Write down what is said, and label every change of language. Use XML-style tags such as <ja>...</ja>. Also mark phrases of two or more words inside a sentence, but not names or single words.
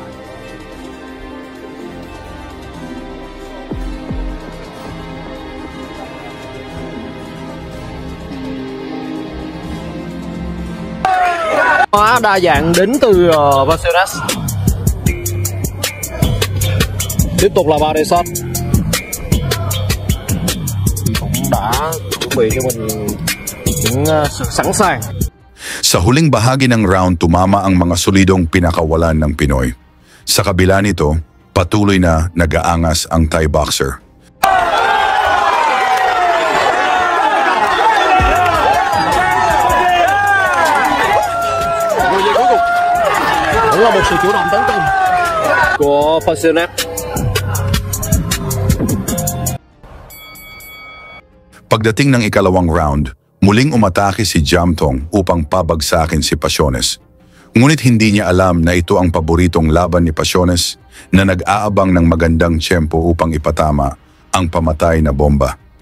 <vi>Hóa đa dạng đến từ Pasiones. Tiếp tục là Baresot cũng đã chuẩn bị cho mình những sự sẵn sàng.</vi> <tl>Sa huling bahagi ng round, tumama ang mga solidong pinakawalan ng Pinoy. Sa kabila nito, patuloy na nag-aangas ang Thai boxer.</tl> <vi>Cũng là một sự chủ động tấn công của Pasiones.</vi> <tl>Pagdating ng ikalawang round, muling umatake si Jamtong upang pabagsakin si Pasiones. Ngunit hindi niya alam na ito ang paboritong laban ni Pasiones na nag-aabang ng magandang tiyempo upang ipatama ang pamatay na bomba.</tl>